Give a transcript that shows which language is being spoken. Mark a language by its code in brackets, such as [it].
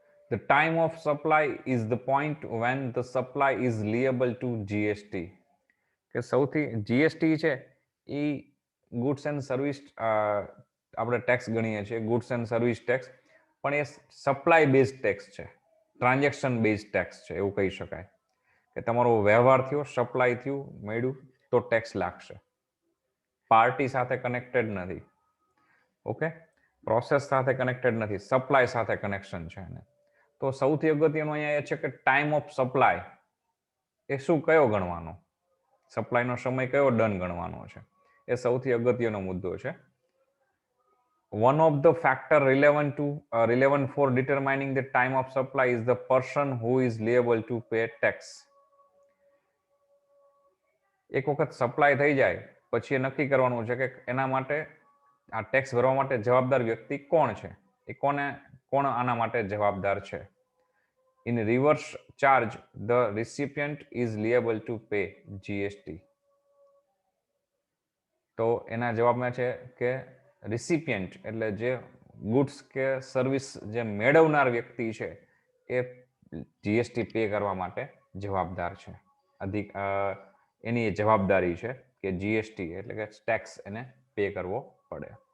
[en] The time of supply is the point when the supply is liable to GST. [gu] કે સૌથી GST છે એ goods and service આપણે tax ગણીએ છીએ, goods and service tax, પણ એ supply base tax છે, transaction base tax છે એવું કહી શકાય કે તમારો વ્યવહાર થયો, સપ્લાય થયું, મળ્યું તો ટેક્સ લાગશે. પાર્ટી સાથે કનેક્ટેડ નથી, ઓકે, પ્રોસેસ સાથે કનેક્ટેડ નથી, સપ્લાય સાથે કનેક્શન છે એને. તો સૌથી અગત્યનું અહીંયા એ છે કે ટાઈમ ઓફ સપ્લાય એ શું, કયો ગણવાનો, સપ્લાયનો સમય કયો ડન ગણવાનો છે, એ સૌથી અગત્યનો મુદ્દો છે. [en] One of the factor relevant for determining the time of supply is the person who is liable to pay tax. [gu] એક વખત સપ્લાય થઈ જાય પછી એ નક્કી કરવાનું છે કે એના માટે આ ટેક્સ ભરવા માટે જવાબદાર વ્યક્તિ કોણ છે, એ કોણ આના માટે જવાબદાર છે. [en] In reverse charge, the recipient is liable to pay GST. [gu] તો એના જવાબમાં છે કે રિસિપિયન્ટ એટલે જે ગુડ્સ કે સર્વિસ જે મેળવનાર વ્યક્તિ છે એ જીએસટી પે કરવા માટે જવાબદાર છે. એની જવાબદારી છે કે જીએસટી એટલે કે ટેક્સ એને પે કરવો પડે.